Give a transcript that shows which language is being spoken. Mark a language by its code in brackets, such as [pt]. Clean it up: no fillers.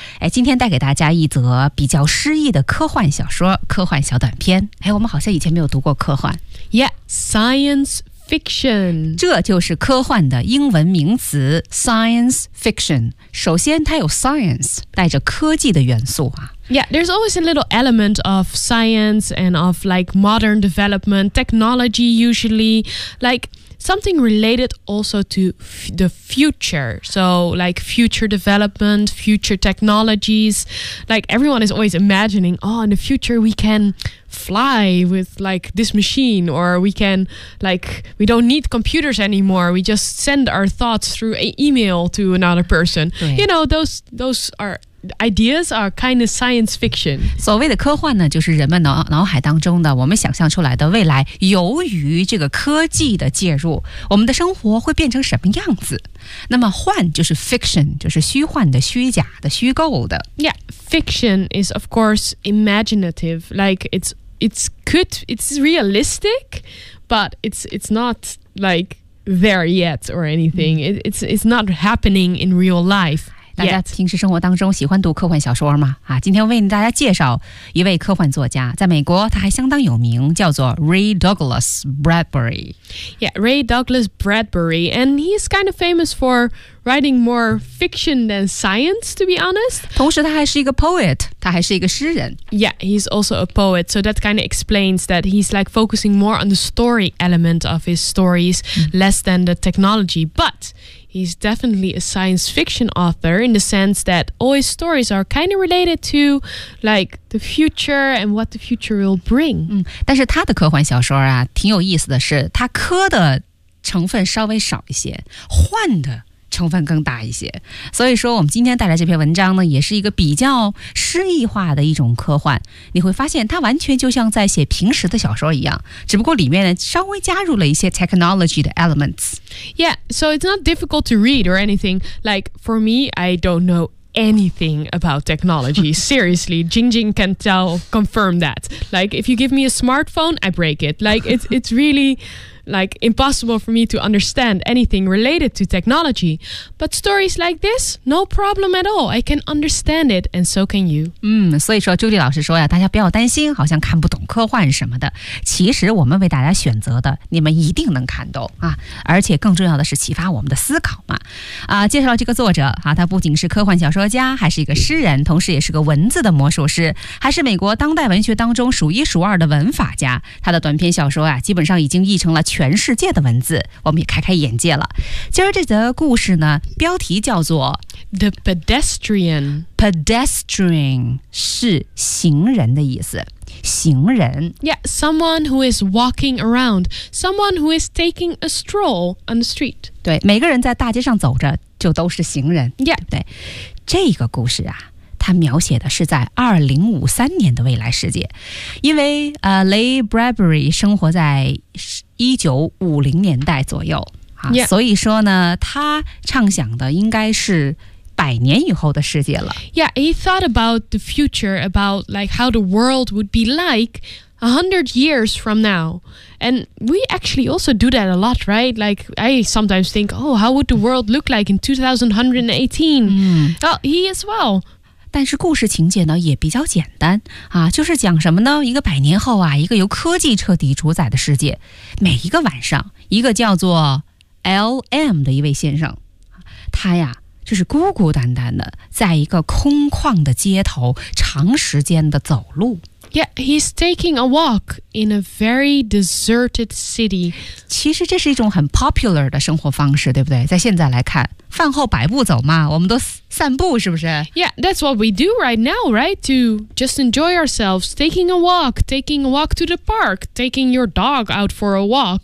[zh] 哎，今天带给大家一则比较诗意的科幻小说，科幻小短片。哎，我们好像以前没有读过科幻。 [en] Yeah, science. Fiction， [zh] 这就是科幻的英文名词 [en] science fiction。 [zh] 首先，它有 science， 带着科技的元素啊。 [en] Yeah, there's always a little element of science and of like modern development technology, usually like something related also to the future. So like future development, future technologies. Like everyone is always imagining, oh, in the future we can. Fly with like this machine, or we can like we don't need computers anymore. We just send our thoughts through an email to another person. You know, those are ideas are kind of science fiction. [zh] 所谓的科幻呢，就是人们脑海当中的我们想象出来的未来，由于这个科技的介入，我们的生活会变成什么样子？那么幻就是 fiction， 就是虚幻的、虚假的、虚构的。 [en] Yeah, fiction is of course imaginative. Like it's realistic, but it's not like there yet or anything. It's not happening in real life. [zh] 大家平时生活当中喜欢读科幻小说吗？啊，今天为大家介绍一位科幻作家，在美国他还相当有名，叫做 Ray Douglas Bradbury. [en] Yeah, Ray Douglas Bradbury, and he's kind of famous for writing more fiction than science, to be honest. [zh] 同时他还是一个 poet, 他还是一个诗人。 [en] Yeah, he's also a poet, so that kind of explains that he's like focusing more on the story element of his stories, less than the technology, but... He's definitely a science fiction author in the sense that all his stories are kind of related to, like, the future and what the future will bring. [zh] 但是他的科幻小说啊，挺有意思的是，他科的成分稍微少一些，幻的成分更大一些。所以说，我们今天带来这篇文章呢，也是一个比较诗意化的一种科幻。你会发现，它完全就像在写平时的小说一样，只不过里面呢稍微加入了一些 technology 的 elements。 [en] Yeah, so it's not difficult to read or anything. Like for me, I don't know anything about technology. Seriously, Jingjing can tell confirm that. Like if you give me a smartphone, I break it. Like it's really. Like, impossible for me to understand anything related to technology. But stories like this, no problem at all. I can understand it, and so can you. [zh] 所以说朱莉老师说呀，大家不要担心，好像看不懂科幻什么的。其实我们为大家选择的，你们一定能看懂啊。而且更重要的是启发我们的思考嘛。啊，介绍这个作者啊，他不仅是科幻小说家，还是一个诗人，同时也是个文字的魔术师，还是美国当代文学当中数一数二的文法家。他的短篇小说啊，基本上已经译成了全世界的文字，我们也开开眼界了。今儿这则故事呢，标题叫做 [en] The Pedestrian. [zh] Pedestrian 是行人的意思。行人。 [en] Yeah, someone who is walking around, someone who is taking a stroll on the street. [zh] 对，每个人在大街上走着就都是行人。 [en] Yeah. [zh] 对, 对，这个故事啊，它描写的是在2053年的未来世界，因为Ray Bradbury 生活在1950年代左右。 [en] Yeah. [zh] 所以说呢，他畅想的应该是百年以后的世界了。 [en] Yeah, he thought about the future, about like how the world would be like 100 years from now. And we actually also do that a lot, right? Like I sometimes think, oh, how would the world look like in 2118? Oh, he as well. [zh] 但是故事情节呢也比较简单啊，就是讲什么呢？一个百年后啊，一个由科技彻底主宰的世界，每一个晚上，一个叫做L.M. 的一位先生，他呀就是孤孤单单的在一个空旷的街头长时间的走路。 [en] Yeah, he's taking a walk in a very deserted city. [zh] 其实这是一种很 popular 的生活方式，对不对？在现在来看，饭后百步走嘛，我们都散步，是不是？ [en] Yeah, that's what we do right now, right? To just enjoy ourselves, taking a walk to the park, taking your dog out for a walk.